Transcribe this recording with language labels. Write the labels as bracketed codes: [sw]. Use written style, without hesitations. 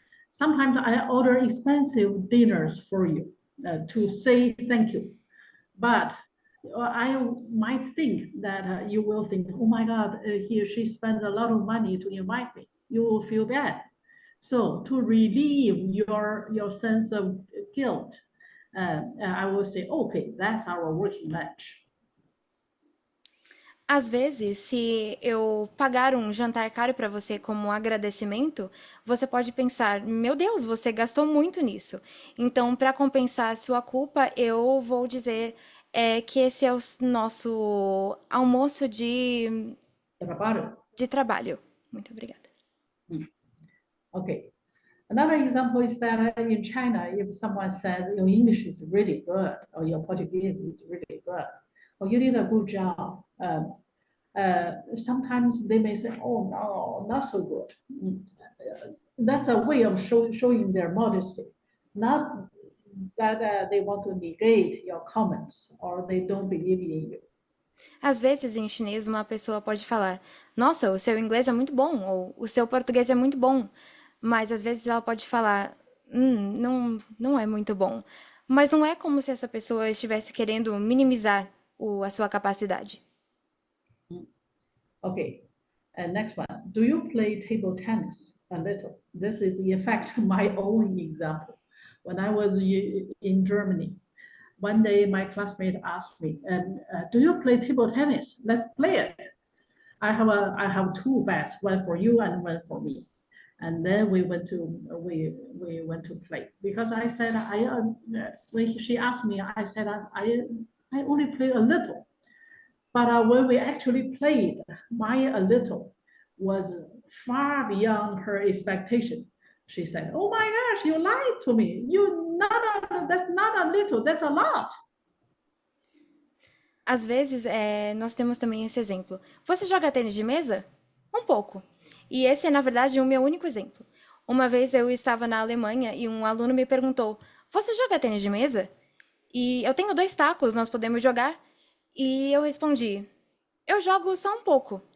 [en] Sometimes I order expensive dinners for you to say thank you, but I might think that you will think, oh my God, she spends a lot of money to invite me. You will feel bad. So to relieve your sense of guilt, I will say, okay, that's our working lunch. [pt] Às vezes, se eu pagar um jantar caro para você como agradecimento, você pode pensar, meu Deus, você gastou muito nisso. Então, para compensar a sua culpa, eu vou dizer que esse é o nosso almoço de trabalho. Muito obrigada. [en] Okay. Another example is that in China, if someone says your English is really good or your Portuguese is really good, or you did a good job, sometimes they may say, oh, no, not so good. That's a way of showing their modesty, not that they want to negate your comments or they don't believe in you. [pt] Às vezes, em chinês, uma pessoa pode falar, nossa, o seu inglês é muito bom, ou o seu português é muito bom. Mas, às vezes, ela pode falar, não é muito bom. Mas não é como se essa pessoa estivesse querendo minimizar a sua capacidade. [en] Okay, and next one. Do you play table tennis? A little. This is, in fact, my own example. When I was in Germany, one day my classmate asked me, do you play table tennis? Let's play it. I have two bats, one for you and one for me. And then we went to play because I said when she asked me, I said I only play a little. But when we actually played, my a little was far beyond her expectation. She said, "Oh my gosh, you lied to me. That's not a little, that's a lot." [pt] Às vezes, nós temos também esse exemplo. Você joga tênis de mesa? Um pouco. E esse é, na verdade, o meu único exemplo. Uma vez eu estava na Alemanha e um aluno me perguntou: Você joga tênis de mesa? E eu tenho 2 tacos, nós podemos jogar? E eu respondi: Eu jogo só um pouco.